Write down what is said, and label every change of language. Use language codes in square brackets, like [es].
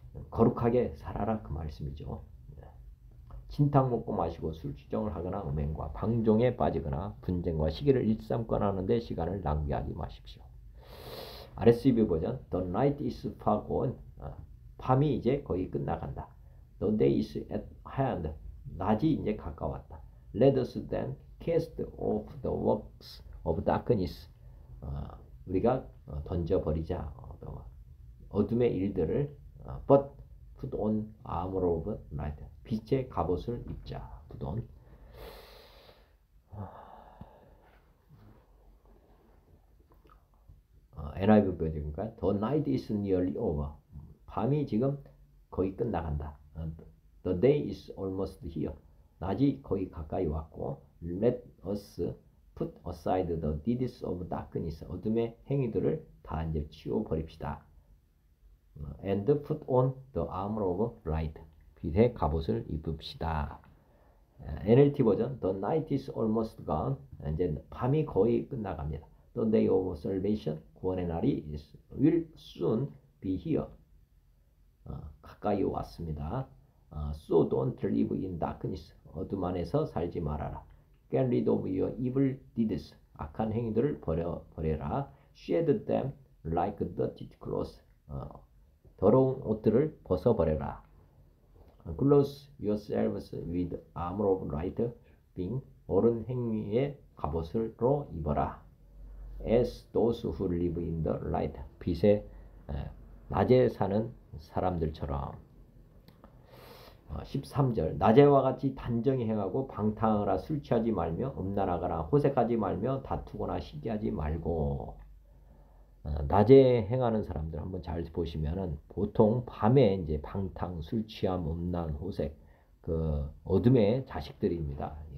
[ko] 거룩하게 살아라 그 말씀이죠. 네. 진탕 먹고 마시고 술주정을 하거나 음행과 방종에 빠지거나 분쟁과 시기를 일삼거나 하는데 시간을 낭비하지 마십시오. [en] RSV 버전 The night is far gone. [ko] 밤이 이제 거의 끝나간다. [en] The day is at hand. [ko] 낮이 이제 가까웠다. [en] Let us then cast off the works of darkness. [ko] 우리가 던져버리자 어둠의 일들을 [en] but put on armor of light. [ko] 빛의 갑옷을 입자. [en] put on. NIV 버전이니까 The night is nearly over. [ko] 밤이 지금 거의 끝나간다. [en] The day is almost here. [ko] 낮이 거의 가까이 왔고 [en] Let us put aside the deeds of darkness. [ko] 어둠의 행위들을 다 이제 치워버립시다. [en] And put on the armor of light. [ko] 빛의 갑옷을 입읍시다. [en] NLT 버전 The night is almost gone. [ko] 이제 밤이 거의 끝나갑니다. [en] The day of salvation. [ko] 구원의 날이 [en] will soon be here. [ko] 가까이 왔습니다. [en] So don't live in darkness. [ko] 어둠 안에서 살지 말아라. [en] Get rid of your evil deeds. [ko] 악한 행위들을 버려라. [en] Shed them like dirty clothes. [ko] 더러운 옷들을 벗어버려라. [en] Clothe yourselves with armor of light. being [ko] 옳은 행위의 갑옷으로 입어라. [en] As those who live in the light. [ko] 빛의 낮에 사는 사람들처럼. 13절 낮에와 같이 단정히 행하고 방탕하거나 술 취하지 말며 음란하거나 호색하지 말며 다투거나 시기하지 말고. 낮에 행하는 사람들 한번 잘 보시면은 보통 밤에 이제 방탕, 술 취함, 음란, 호색 그 어둠의 자식들입니다.